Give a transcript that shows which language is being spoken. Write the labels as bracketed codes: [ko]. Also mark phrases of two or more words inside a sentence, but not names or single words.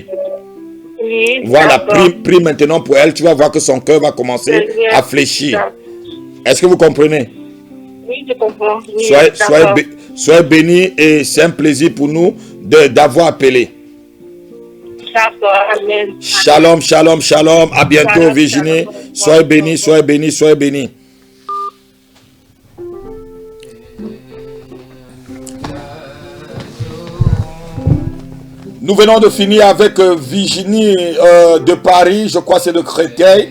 [fr] Oui, Voilà, d'accord. prie maintenant pour elle. Tu vas voir que son cœur va commencer à fléchir. Est-ce que vous comprenez? Oui, je comprends. Oui, Soyez bénis et c'est un plaisir pour nous d'avoir appelé. D'accord, amen. [he] שלום, שלום, שלום. [fr] À bientôt, Shalom, Virginie. shalom. Soyez bénis, soyez bénis, soyez bénis. Nous venons de finir avec Virginie de Paris, je crois que c'est de Créteil.